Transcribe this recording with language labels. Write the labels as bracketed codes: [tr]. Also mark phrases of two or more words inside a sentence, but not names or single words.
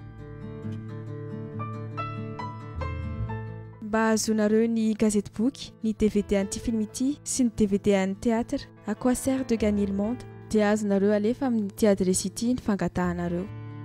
[mg] Mba ahazoanareo ny gazety boky, ny DVD an'ity film ity sy ny DVD an'ny théâtre, à quoi sert de gagner le monde, dia azonareo alefa amin'ny ity adresy ity ny fangatahanareo.